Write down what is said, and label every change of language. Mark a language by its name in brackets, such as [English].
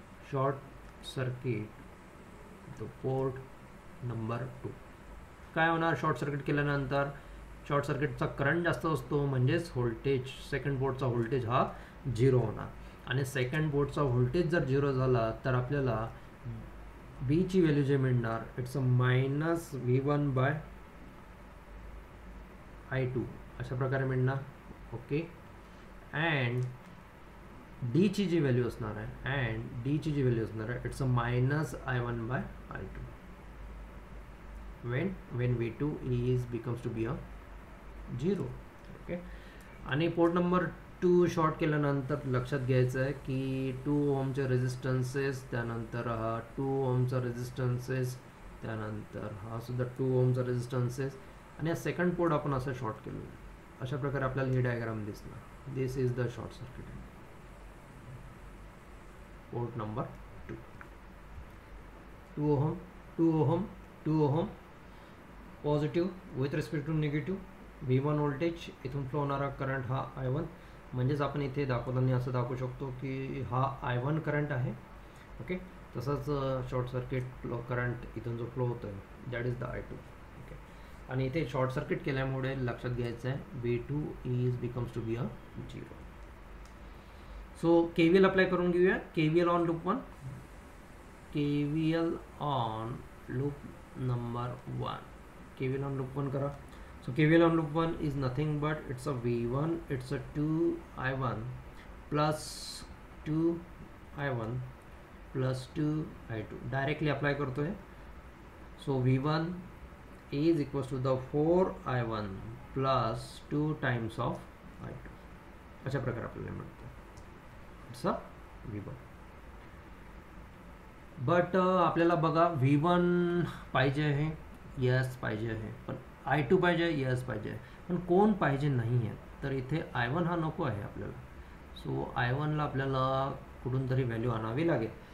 [English] Short circuit the port number 2. [Marathi] काय होणार short circuit केल्यानंतर? शॉर्ट सर्किटचा करंट जास्त असतो, म्हणजेच व्होल्टेज, सेकंड पोर्टचा व्होल्टेज हा 0 होणार. आणि सेकंड पोर्टचा व्होल्टेज जर 0 झाला तर आपल्याला बी ची व्हॅल्यू जे मिळणार [English] it's a -V1/I2 [Marathi] अशा प्रकारे मिळणार. ओके, अँड डी ची जी व्हॅल्यू असणार आहे, [English] It's a -I1/I2 when V2 becomes to be a 0. [Marathi] Okay, आणि पोर्ट नंबर 2 शॉर्ट केल्यानंतर लक्षात घ्यायचं आहे की 2 ओमचे रेजिस्टन्सेस, त्यानंतर हा 2 ओमचा रेजिस्टन्सेस, त्यानंतर हा सुद्धा 2 ओमचा रेजिस्टन्सेस, आणि हा सेकंड पोर्ट आपण असं शॉर्ट केलेलं आहे. अशा प्रकारे आपल्याला ही डायग्राम दिसणार. [English] This is the short circuit port number 2. 2 ohm positive with respect to negative. [Marathi] V1 voltage, इथून फ्लो होणारा करंट हा I1, म्हणजेच आपण इथे दाखवताना असं दाखवू शकतो की हा I1 करंट आहे. ओके, तसंच शॉर्ट सर्किट करंट इथून जो फ्लो होतो आहे [English] That is the I2. [Marathi] Okay, आणि इथे शॉर्ट सर्किट केल्यामुळे लक्षात घ्यायचं आहे [English] V2 becomes to be a 0. [Marathi] So KVL apply करून घेऊया. KVL on loop 1, KVL on loop number 1, KVL on loop 1 करा. [English] So KVL on loop 1 is nothing but it's a V1, it's a 2I1 plus 2I1 plus 2I2 directly apply [Marathi] करतो है. [English] So V1 is equals to the 4I1 plus 2 times of I2 [Marathi] अशा प्रकारे आपल्याला मिळतं. [English] It's a V1. [Marathi] But आपल्याला बघा V1 पाहिजे आहे, यस पाहिजे आहे, पण I2 पाहिजे, यस पाहिजे, पण कोण पाहिजे नाही आहे. तर इथे I1 हा नको आहे आपल्याला. सो I1ला आपल्याला कुठून तरी व्हॅल्यू आणावी लागेल.